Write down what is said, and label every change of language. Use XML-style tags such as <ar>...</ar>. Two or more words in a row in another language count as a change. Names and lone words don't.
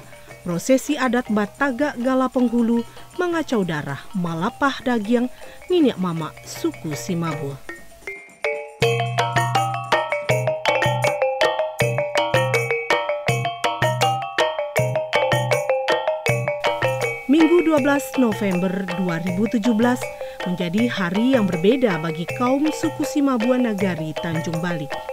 <id>Prosesi adat Batagak Gala Penghulu mengacau darah Malapah Dagiang Niniak Mama suku Cimabue. Minggu 12 November 2017 menjadi hari yang berbeda bagi kaum suku Cimabue Nagari Tanjung Balik.</id>